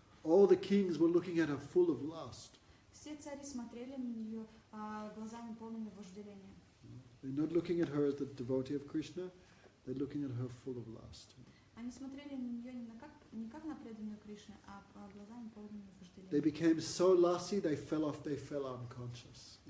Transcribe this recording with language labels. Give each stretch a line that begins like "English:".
English: All the kings were looking at her full of lust.
Russian: Все цари смотрели на нее глазами полными вожделения.
English: They're not looking at her as the devotee of Krishna, they're looking at her full of lust.
Russian: Они смотрели на нее не как на преданную Кришне, а глазами полными
English: They became so lusty, they fell unconscious.